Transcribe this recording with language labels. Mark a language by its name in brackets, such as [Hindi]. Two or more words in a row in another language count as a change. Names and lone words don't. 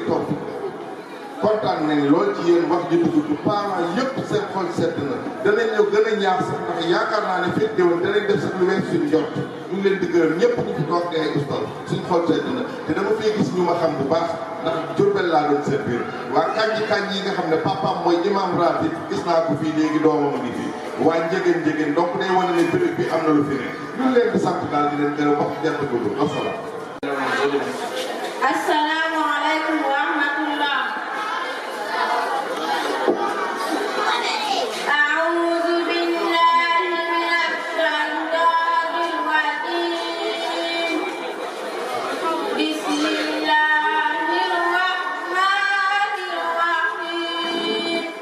[Wolof] toog kontaan nañ lool ci yéen wax ji dugg parents yëpp seen xol sedd na danañ ñëw gën a ñaax sax ndax yaakaar naa ne fekk déwén danañ def sax lu wees suñu jot ñu ngi leen di gërëm ñëpp ñu fi toog di ay oustaz suñu xol sedd na te dama fee gis ñu ma xam bu baax ndax Jurbel laa doon seen biir waa kanji yi nga xam ne papaam mooy imam ratib gis naa ko fii léegi doomam a ngi fii waa njegéen donc day wane ne béréb bi am na lu fi ne ñu ngi leen di sant daal di leen gërëm wax jant gudd wasalaam. [Arabic] السلام عليكم ورحمة الله. أعوذ بالله من الشيطان الرجيم. بسم الله الرحمن الرحيم.